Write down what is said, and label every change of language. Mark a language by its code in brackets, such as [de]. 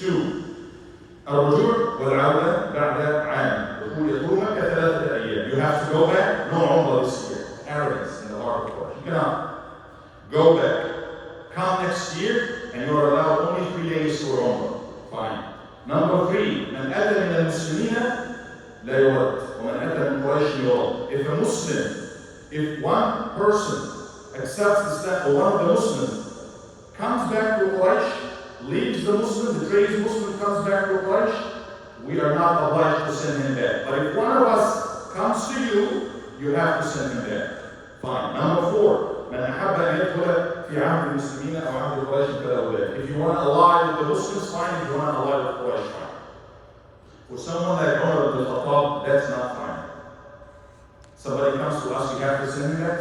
[ar] 2. الرجوع والعودة بعد عام. دخول مكة 3 أيام. [en] You have to go back, no Umrah this year. Arrogance in the heart of course. You cannot go back. Come next year, and you are allowed only 3 days for Umrah. Fine. Number 3, [ar] من أتى من المسلمين لا يرد ومن أتى من قريش يرد. [en] If a Muslim, if one person accepts Islam, or one of the Muslims comes back to Quraysh, leaves the Muslim, betrays Muslim, comes back to Quraysh, we are not obliged to send him back. But if one of us comes to you, you have to send him back. Fine. Number 4, [ar] من أحب أن يدخل في عهد المسلمين أو عهد قريش فله ذلك. [en] If you want to ally with the Muslims, fine. If you want to ally with Quraysh, fine. For someone like Umar ibn Khattab, that's not fine. Somebody comes to us, we have to send him back.